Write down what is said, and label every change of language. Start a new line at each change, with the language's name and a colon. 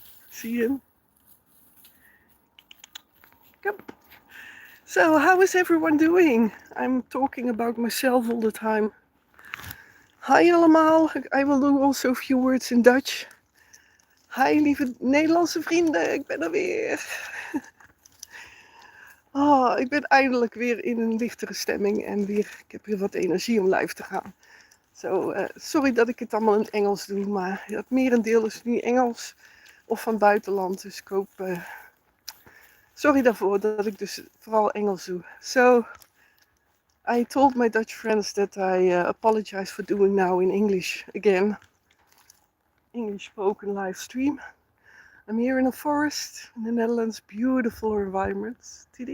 English: See him? Come. So, how is everyone doing? I'm talking about myself all the time. Hi allemaal. I will do also a few words in Dutch.
Dutch: Hi lieve Nederlandse vrienden, ik ben er weer. Oh, ik ben eindelijk weer in een lichtere stemming en ik heb weer wat energie om live te gaan. Sorry dat ik het allemaal in het Engels doe, maar het merendeel is nu Engels of van buitenland. Dus ik hoop, sorry daarvoor dat ik dus vooral Engels doe.
English: So, I told my Dutch friends that I apologize for doing now in English again. English spoken live stream. I'm here in a forest in the Netherlands, beautiful environments.